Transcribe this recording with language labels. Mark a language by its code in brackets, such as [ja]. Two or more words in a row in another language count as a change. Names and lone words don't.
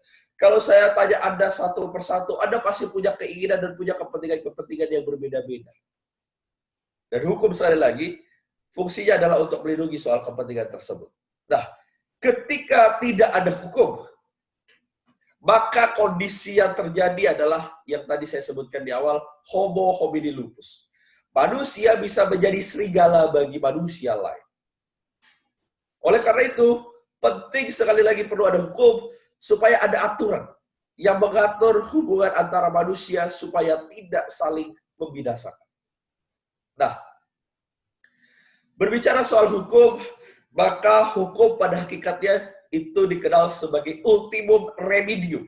[id] Kalau saya tanya Anda satu persatu, Anda pasti punya keinginan dan punya kepentingan-kepentingan yang berbeda-beda. Dan hukum sekali lagi, fungsinya adalah untuk melindungi soal kepentingan tersebut. Nah, ketika tidak ada hukum, maka kondisi yang terjadi adalah yang tadi saya sebutkan di awal, [la] homo homini lupus. [id] Manusia bisa menjadi serigala bagi manusia lain. Oleh karena itu, penting sekali lagi perlu ada hukum supaya ada aturan yang mengatur hubungan antara manusia supaya tidak saling membinasakan. Nah, berbicara soal hukum, maka hukum pada hakikatnya itu dikenal sebagai [la] ultimum remedium.